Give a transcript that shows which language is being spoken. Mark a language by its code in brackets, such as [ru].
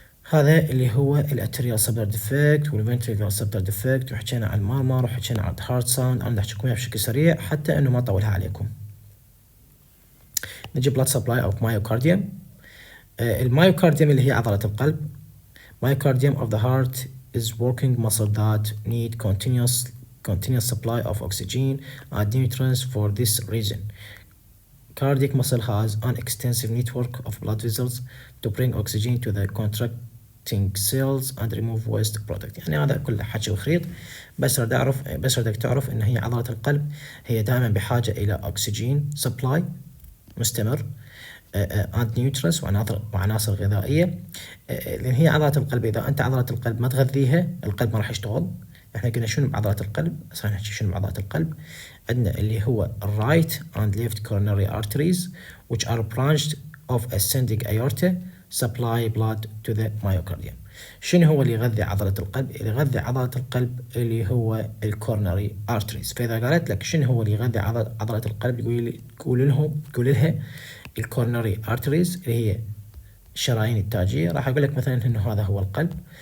[ar] هذا اللي هو الارتيريال سبتال ديفكت والفنتريكال سبتال ديفكت، وحكينا عن المارمر وحكينا عن الهارت ساوند. انا بدي احكيكم بشكل سريع حتى انه ما اطولها عليكم. نجي بلاد سبلاي او مايوكارديوم. المايوكارديوم اللي هي عضلة القلب. [en] Myocardium of the heart is working muscle that need continuous supply of oxygen and nutrients. For this reason, cardiac muscle has an extensive network of blood vessels to bring oxygen to the contracting cells and remove waste product. [ar] يعني هذا كله حكي وخريط، بس بدك تعرف ان هي عضلة القلب هي دائما بحاجة الى اكسجين سبلاي مستمر [en] and nutrients [ar] وعناصر غذائية، لان هي عضلة القلب. اذا انت عضلة القلب ما تغذيها القلب ما راح يشتغل. احنا قلنا شنو بعضلة القلب، هسه نحكي شنو بعضلة القلب. عندنا اللي هو [en] right and left coronary arteries which are branched of ascending aorta supply blood to the myocardium. [ar] شنو هو اللي يغذي عضلة القلب؟ اللي يغذي عضلة القلب اللي هو الكورنري arteries. فإذا قالت لك شنو هو اللي يغذي عضلة القلب تقول لها الكورنري ارتريز اللي هي الشرايين التاجية، راح اقول لك مثلا انه هذا هو القلب.